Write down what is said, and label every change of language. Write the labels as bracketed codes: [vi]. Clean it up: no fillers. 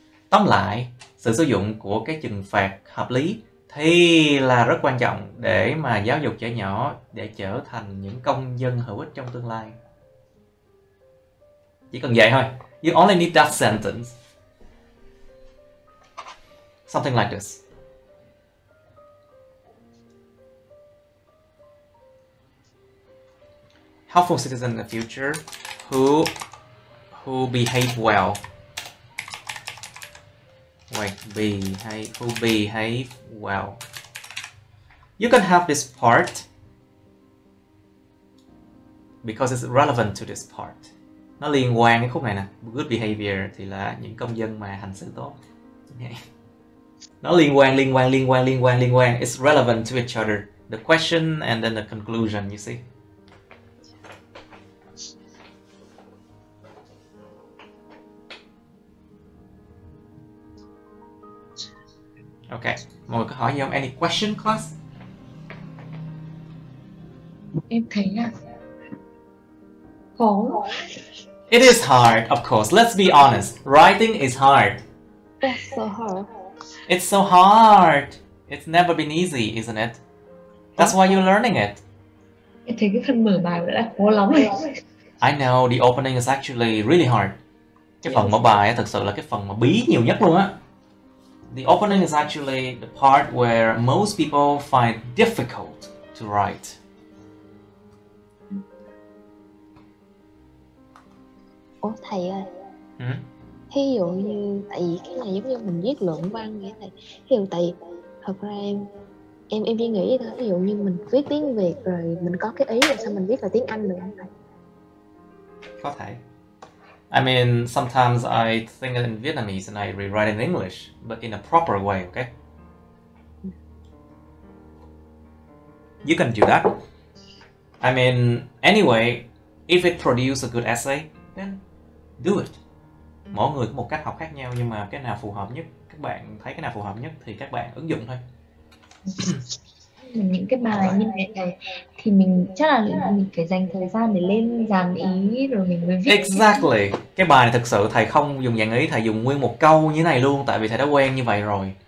[vi] Tóm lại, sự sử dụng của cái trừng phạt hợp lý thì là rất quan trọng để mà giáo dục trẻ nhỏ để trở thành những công dân hữu ích trong tương lai. Chỉ cần vậy thôi. [en] You only need that sentence. Something like this. Helpful citizen in the future who behave well. Wait, who behave well. You can have this part because it's relevant to this part. [vi] Nó liên quan cái khúc này nè. Good behavior thì là những công dân mà hành xử tốt. Nó liên quan. [en] It's relevant to each other. The question and then the conclusion, you see. [vi] Okay, mọi người có hỏi gì không? [en] Any question, class? [vi] Em thấy là khó. [en] It is hard, of course. Let's be honest. Writing is hard. That's so hard. It's so hard. It's never been easy, isn't it? That's why you're learning it. [vi] Em thấy cái phần mở bài đã khó lắm rồi. [en] I know, the opening is actually really hard. [vi] Cái phần mở bài thực sự là cái phần mà bí nhiều nhất luôn á. [en] The opening is actually the part where most people find difficult to write. [vi] Ủa thầy ơi, ví dụ như tại vì cái này giống như mình viết luận văn vậy thầy. Ví dụ tại thật ra em chỉ nghĩ thôi, ví dụ như mình viết tiếng Việt rồi mình có cái ý rồi sao mình viết là tiếng Anh được không thầy? Có thể. [en] I mean, sometimes I think in Vietnamese and I rewrite in English, but in a proper way, okay? You can do that. I mean, anyway, if it produces a good essay, then do it. [vi] Mỗi người có một cách học khác nhau, nhưng mà cái nào phù hợp nhất, các bạn thấy cái nào phù hợp nhất thì các bạn ứng dụng thôi. Những cái bài như này thầy thì mình chắc là mình phải dành thời gian để lên dàn ý rồi mình mới viết. [en] Exactly. [vi] Cái bài này thực sự thầy không dùng dàn ý, thầy dùng nguyên một câu như thế này luôn, tại vì thầy đã quen như vậy rồi.